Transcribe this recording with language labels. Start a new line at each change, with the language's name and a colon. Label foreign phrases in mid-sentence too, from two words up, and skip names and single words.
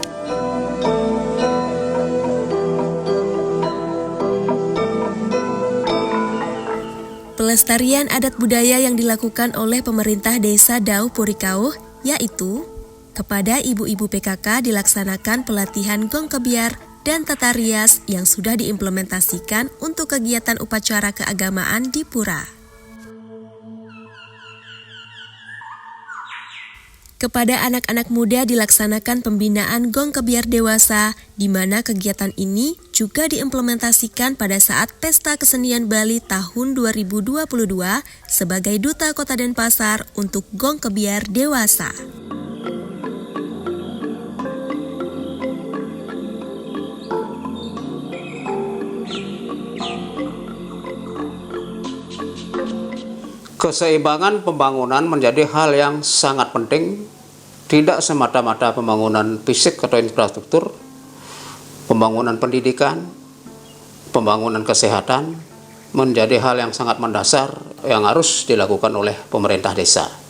Indonesian: Pelestarian adat budaya yang dilakukan oleh pemerintah Desa Dauh Purikauh yaitu kepada ibu-ibu PKK dilaksanakan pelatihan gong kebiar dan tata rias yang sudah diimplementasikan untuk kegiatan upacara keagamaan di Pura. Kepada anak-anak muda dilaksanakan pembinaan gong kebiar dewasa, di mana kegiatan ini juga diimplementasikan pada saat Pesta Kesenian Bali tahun 2022 sebagai Duta Kota Denpasar untuk gong kebiar dewasa. Keseimbangan pembangunan menjadi hal yang sangat penting, tidak semata-mata pembangunan fisik atau infrastruktur, pembangunan pendidikan, pembangunan kesehatan, menjadi hal yang sangat mendasar yang harus dilakukan oleh pemerintah desa.